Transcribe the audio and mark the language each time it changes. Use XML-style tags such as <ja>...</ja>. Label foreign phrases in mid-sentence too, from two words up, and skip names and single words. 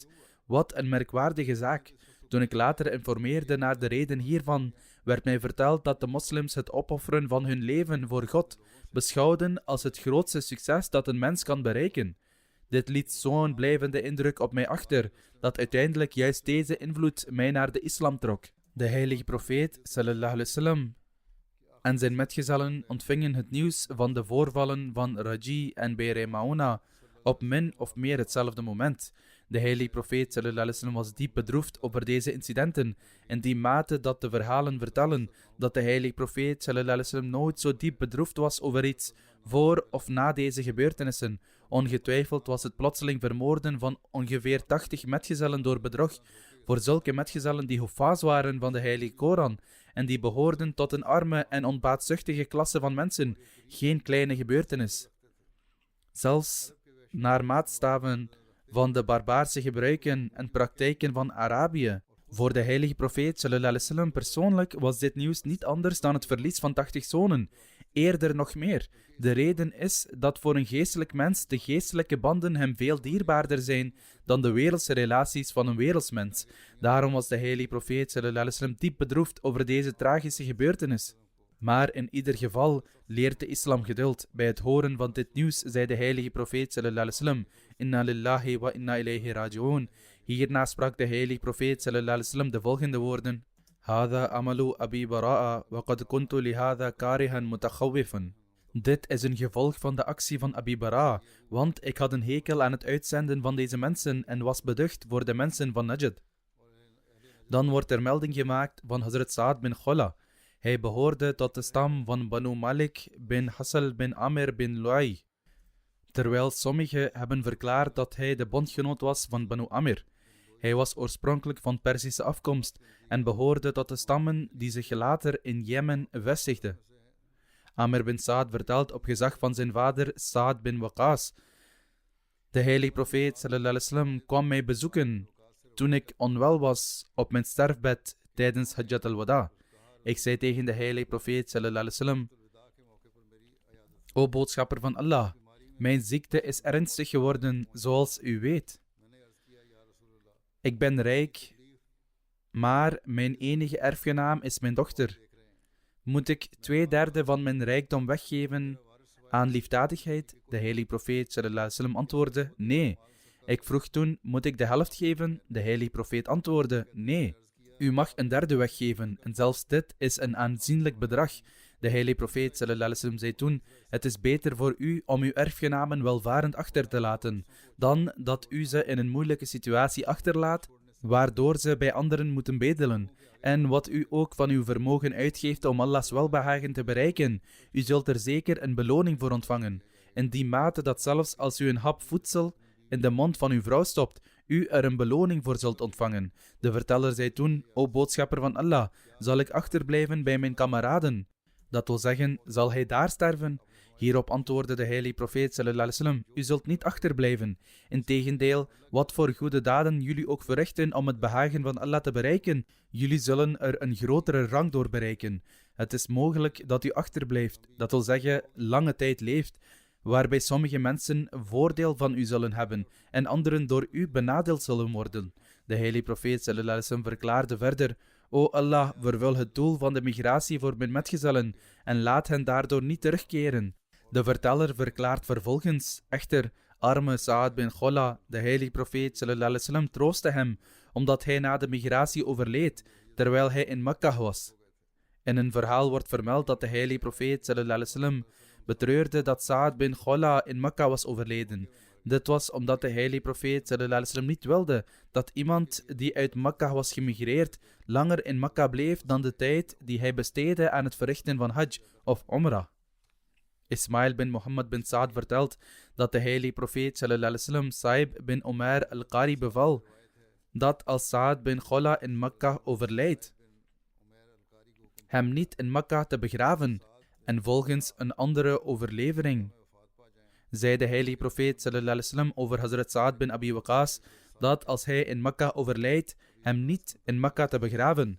<nl>Wat een merkwaardige zaak. Toen ik later informeerde naar de reden hiervan, werd mij verteld dat de moslims het opofferen van hun leven voor God beschouwden als het grootste succes dat een mens kan bereiken. Dit liet zo'n blijvende indruk op mij achter, dat uiteindelijk juist deze invloed mij naar de islam trok. De heilige profeet,</nl> <ar>صلى الله عليه وسلم,</ar> <nl>en zijn metgezellen ontvingen het nieuws van de voorvallen van Raji en Be'r Mauna op min of meer hetzelfde moment. De heilige profeet</nl> <ar>صلى الله عليه وسلم</ar> <nl>was diep bedroefd over deze incidenten, in die mate dat de verhalen vertellen dat de heilige profeet</nl> <ar>صلى الله عليه وسلم</ar> <nl>nooit zo diep bedroefd was over iets voor of na deze gebeurtenissen. Ongetwijfeld was het plotseling vermoorden van ongeveer 80 metgezellen door bedrog. Voor zulke metgezellen die huffaaz waren van de heilige Koran en die behoorden tot een arme en onbaatzuchtige klasse van mensen, geen kleine gebeurtenis. Zelfs naar maatstaven van de barbaarse gebruiken en praktijken van Arabië. Voor de heilige profeet</nl> <ar>صلى الله عليه وسلم</ar> <nl>persoonlijk was dit nieuws niet anders dan het verlies van 80 zonen. Eerder nog meer. De reden is dat voor een geestelijk mens de geestelijke banden hem veel dierbaarder zijn dan de wereldse relaties van een wereldsmens. Daarom was de heilige profeet</nl> <ar>صلى الله عليه وسلم</ar> <nl>diep bedroefd over deze tragische gebeurtenis. Maar in ieder geval leert de islam geduld. Bij het horen van dit nieuws zei de heilige profeet</nl> <ar>صلى الله عليه وسلم: إنا لله وإنا إليه راجعون.</ar> <nl>Hierna sprak de heilige profeet</nl> <ar>صلى الله عليه وسلم</ar> <nl>de volgende woorden:</nl> <ar>هذا عمل أبي براء وقد كنت لهذا كارها متخوفا.</ar> <nl>Dit is een gevolg van de actie van Abi Bara, want ik had een hekel aan het uitzenden van deze mensen en was beducht voor de mensen van Najd. Dan wordt er melding gemaakt van Hazrat Sa'ad bin Khula. Hij behoorde tot de stam van Banu Malik bin Hassal bin Amr bin Lu'ay, terwijl sommigen hebben verklaard dat hij de bondgenoot was van Banu Amr. Hij was oorspronkelijk van Perzische afkomst en behoorde tot de stammen die zich later in Jemen vestigden. Amr bin Sa'ad vertelt op gezag van zijn vader Sa'ad bin Waqas: de heilige profeet</nl> <ar>صلى الله عليه وسلم</ar> <nl>kwam mij bezoeken toen ik onwel was op mijn sterfbed tijdens Hajjat al-Wada. Ik zei tegen de heilige profeet</nl> <ar>صلى الله عليه وسلم:</ar> <nl>O boodschapper van Allah, mijn ziekte is ernstig geworden zoals u weet. Ik ben rijk, maar mijn enige erfgenaam is mijn dochter. Moet ik 2/3 van mijn rijkdom weggeven aan liefdadigheid? De heilige profeet</nl> <ar>صلى الله عليه وسلم</ar> <nl>antwoordde: nee. Ik vroeg toen: moet ik de helft geven? De heilige profeet antwoordde: nee. U mag 1/3 weggeven en zelfs dit is een aanzienlijk bedrag. De heilige profeet</nl> <ar>صلى الله عليه وسلم</ar> <nl>zei toen: het is beter voor u om uw erfgenamen welvarend achter te laten, dan dat u ze in een moeilijke situatie achterlaat, waardoor ze bij anderen moeten bedelen. En wat u ook van uw vermogen uitgeeft om Allahs welbehagen te bereiken, u zult er zeker een beloning voor ontvangen. In die mate dat zelfs als u een hap voedsel in de mond van uw vrouw stopt, u er een beloning voor zult ontvangen. De verteller zei toen: O boodschapper van Allah, zal ik achterblijven bij mijn kameraden? Dat wil zeggen, zal hij daar sterven? Hierop antwoordde de heilige profeet</nl> <ar>صلى الله عليه وسلم:</ar> <nl>u zult niet achterblijven. Integendeel, wat voor goede daden jullie ook verrichten om het behagen van Allah te bereiken, jullie zullen er een grotere rang door bereiken. Het is mogelijk dat u achterblijft, dat wil zeggen lange tijd leeft, waarbij sommige mensen voordeel van u zullen hebben en anderen door u benadeeld zullen worden. De heilige profeet</nl> <ar>صلى الله عليه وسلم</ar> <nl>verklaarde verder: O Allah, vervul het doel van de migratie voor mijn metgezellen en laat hen daardoor niet terugkeren. De verteller verklaart vervolgens: Echter, arme Sa'ad bin Khola, de heilige profeet</nl> <ar>صلى الله عليه وسلم</ar> <nl>troostte hem, omdat hij na de migratie overleed, terwijl hij in Mekka was. In een verhaal wordt vermeld dat de heilige profeet</nl> <ar>صلى الله عليه وسلم</ar> <nl>betreurde dat Sa'ad bin Khola in Mekka was overleden. Dit was omdat de heilige profeet</nl> <ar>صلى الله عليه وسلم</ar> <nl>niet wilde dat iemand die uit Mekka was gemigreerd langer in Mekka bleef dan de tijd die hij besteedde aan het verrichten van Hajj of Umrah. Ismail bin Mohammed bin Sa'ad vertelt dat de heilige profeet</nl> <ar>صلى الله عليه وسلم</ar> <nl>Sa'ib bin Umair al-Qari beval dat als Sa'ad bin Khola in Mekka overlijdt, hem niet in Mekka te begraven. En volgens een andere overlevering zei de heilige profeet</nl> <ar>صلى الله عليه وسلم</ar> <nl>over Hazrat Sa'ad bin Abi Waqqas dat als hij in Mekka overlijdt, hem niet in Mekka te begraven.</nl>